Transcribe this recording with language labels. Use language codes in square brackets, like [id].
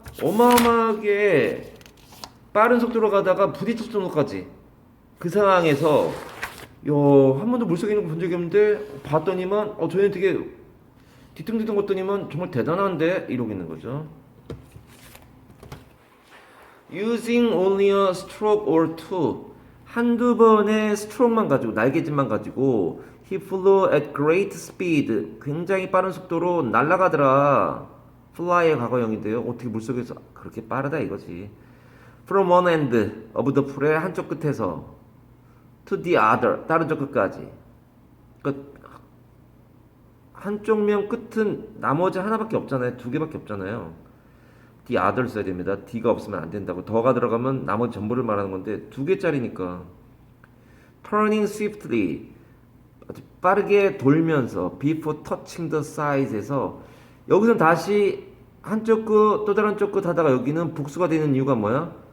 [ko] 어마어마하게 빠른 속도로 가다가 부딪힐 정도까지. 그 상황에서 한 번도 물속에 있는 거 본 적이 없는데 봤더니만 저 얘는 되게 뒤뚱뒤뚱 걷더니만 정말 대단한데 이러고 있는 거죠. [en] Using only a stroke or two [ko] 한두 번의 스트로크만 가지고 날개짓만 가지고 [en] He flew at great speed [ko] 굉장히 빠른 속도로 날아가더라. fly의 과거형인데요. 어떻게 물속에서 그렇게 빠르다 이거지. [en] From one end of the pool의 [ko] 한쪽 끝에서 [en] to the other [ko] 다른 쪽 끝까지. 그러니까 한쪽 면 끝은 나머지 하나밖에 없잖아요. 두 개밖에 없잖아요. the other 써야 됩니다. D가 없으면 안 된다고. 더가 들어가면 나머지 전부를 말하는 건데 두 개짜리니까. [en] Turning swiftly [ko] 아주 빠르게 돌면서 [en] before touching the side [ko] 에서 여기서 다시 한쪽 끝 또 다른 쪽 끝 하다가 여기는 복수가 되는 이유가 뭐야?